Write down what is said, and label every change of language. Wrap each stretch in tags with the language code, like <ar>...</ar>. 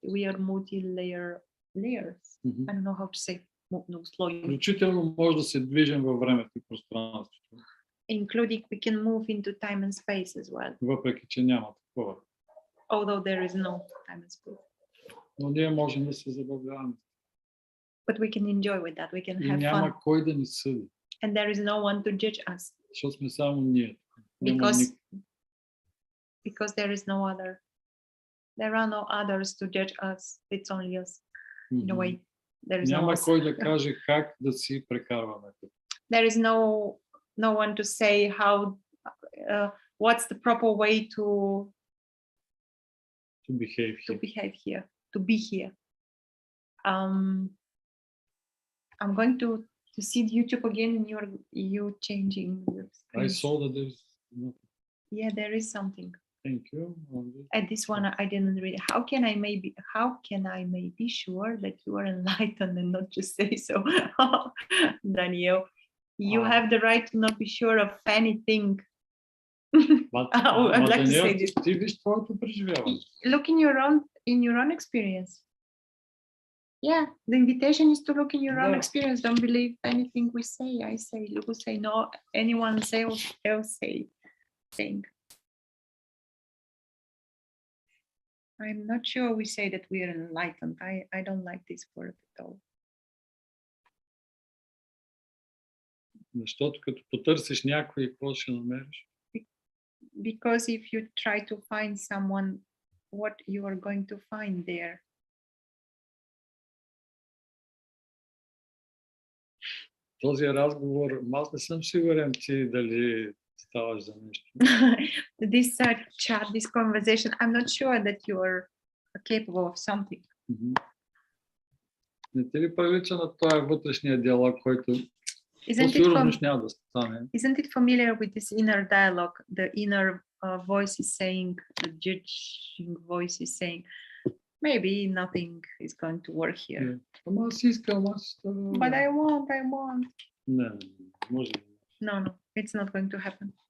<en>We are multi-layer layers. I don't know how to say слои.</en> <bg>Включително може да се движим във времето и пространството.</bg> <en>Including we can move into time and space as well.</en> <bg>Въпреки че няма такова.</bg> <en>Although there is no time and space.</en> <bg>Но ние можем да се забавляваме.</bg> <en>But we can enjoy with that. We can</en> <bg>И</bg> <en>have</en> <bg>няма</bg> <en>fun.</en> <bg>кой да ни съди.</bg> <en>And there is no one to judge us.</en> <bg>Защото сме само ние.</bg> <en>Because there is no other. There are no others to judge us. It's only us. In a way, there is</en> <bg>няма</bg> <en>no</en> <bg>кой да каже как да си прекарваме.</bg> <en>There is no one to say how what's the proper way to behave here, to be here. I'm going to see YouTube again in you changing the screen. I saw that there's nothing. Yeah, there is something. Thank you. At this one I didn't read. How can I may be sure that you are enlightened and not just say so? Daniel, you have the right to not be sure of anything. I'd like to say this.</en> <bg>Ти виж твоето преживяване.</bg> <en>Look in your own experience. Yeah, the invitation is to look in your own experience. Don't believe anything we say. I say, Lubu say, no, anyone else saying. I'm not sure we say that we are enlightened. I don't like this word at all.</en> <bg>Защото като потърсиш някой, какво ще намериш?</bg> <en>Because if you try to find someone, what you are going to find there?</en> <bg>Този разговор, аз не съм сигурен ти дали ставаш за нещо.</bg> <en>This chat, this conversation, I'm not sure that you are capable of something.</en> <bg>Не ти ли прилича на този вътрешния диалог, който</bg> <en>Isn't it,</en> <bg>Сигурно нищо няма да стане.</bg> <en>isn't it familiar with this inner dialogue? The inner voice is saying, the judging voice is saying, maybe nothing is going to work here.</en> <bg>Yeah. Ама аз искам,</bg> <en>But I want.</en> <bg>Не, може.</bg> <en>No, it's not going to happen.</en>